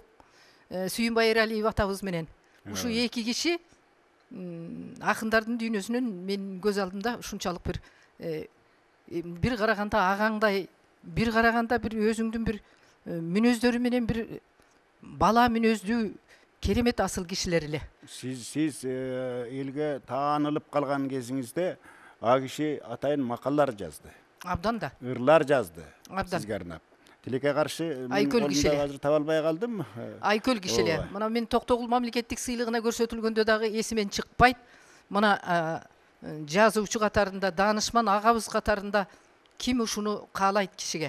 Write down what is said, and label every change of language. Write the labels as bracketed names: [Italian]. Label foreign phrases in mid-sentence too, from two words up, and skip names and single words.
[Kyrgyz] Сүйүнбай Эралиев атабыз менен. Ушу эки киши акындардын дүйнөсүнүн мен көз алдымда ушунчалык бир караганда агаңдай, бир караганда бир өзүңдүн бир мүнөздөрү менен бир бала мүнөздүү керемет асыл кишилер эле. Сиз элге таанылып калган кезиңизде а киши атайын макалалар жазды. Абдан да. Irlar жазды. Абдан. Sizге арнап. Тилекке каршы Айкөл кишиле. Азыр таба албай калдым. Айкөл кишиле. Мына мен Токтогул мамлекеттик сыйлыгына көрсөтүлгөндө дагы эсимен чыкпайт. Мына жазуучу катарында, даанышман агабыз катарында ким ушуну каалайт кишиге.